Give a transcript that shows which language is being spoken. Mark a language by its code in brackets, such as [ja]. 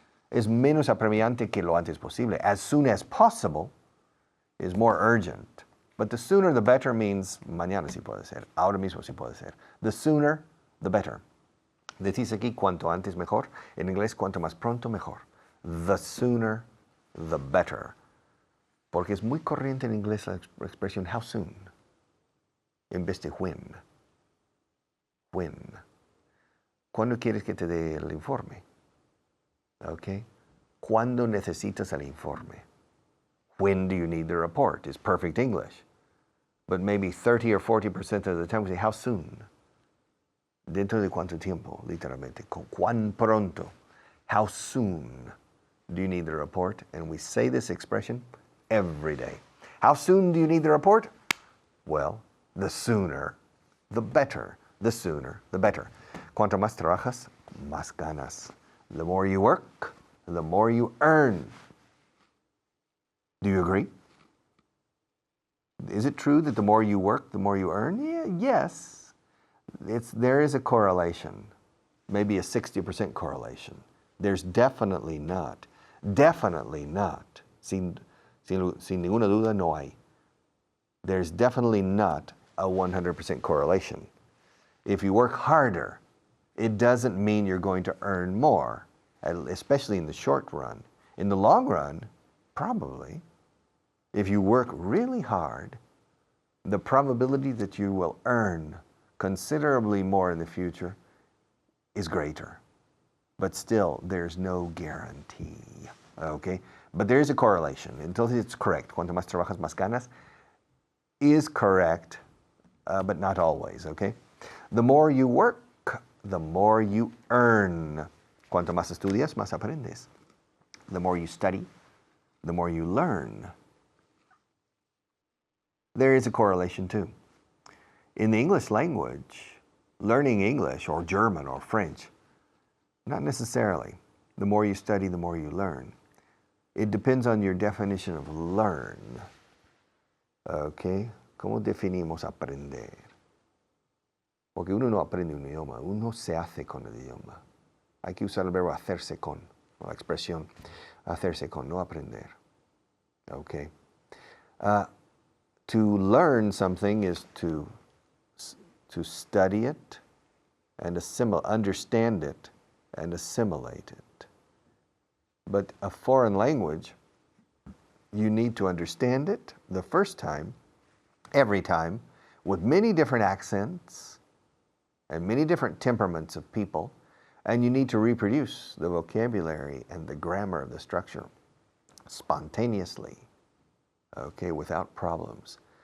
[es] Es menos apremiante que lo antes posible. [en] As soon as possible is more urgent. But the sooner the better means [es] mañana sí puede ser. Ahora mismo sí puede ser. [en] The sooner the better. [es] Decís aquí cuanto antes mejor. En inglés cuanto más pronto mejor. [en] The sooner the better. [es] Porque es muy corriente en inglés la expresión how soon en vez de when. When. ¿Cuándo quieres que te dé el informe? Okay. ¿Cuándo necesitas el informe? [en] When do you need the report? Is perfect English. But maybe 30 or 40% of the time we say, how soon? [es] Dentro de cuánto tiempo, literalmente. ¿Cuán pronto? [en] How soon do you need the report? And we say this expression every day. How soon do you need the report? Well, the sooner, the better. The sooner, the better. [es] Cuanto más trabajas, más ganas. [en] The more you work, the more you earn. Do you agree? Is it true that the more you work, the more you earn? Yeah, yes. There is a correlation, maybe a 60% correlation. There's definitely not, [es] sin ninguna duda no hay. [en] There's definitely not a 100% correlation. If you work harder, it doesn't mean you're going to earn more, especially in the short run. In the long run, probably. If you work really hard, the probability that you will earn considerably more in the future is greater. But still, there's no guarantee, okay? But there is a correlation. Until it's correct. [es] Cuanto más trabajas, más ganas [en] is correct, but not always, okay? The more you work, the more you earn. [es] Cuanto más estudias, más aprendes. [en] The more you study, the more you learn. There is a correlation too. In the English language, learning English or German or French, not necessarily. The more you study, the more you learn. It depends on your definition of learn. Okay? [es] ¿Cómo definimos aprender? Porque uno no aprende un idioma, uno se hace con el idioma. Hay que usar el verbo hacerse con, o la expresión hacerse con, no aprender. Okay. [en] To learn something is to study it and understand it and assimilate it. But a foreign language, you need to understand it the first time, every time, with many different accents and many different temperaments of people, and you need to reproduce the vocabulary and the grammar of the structure spontaneously, okay, without problems.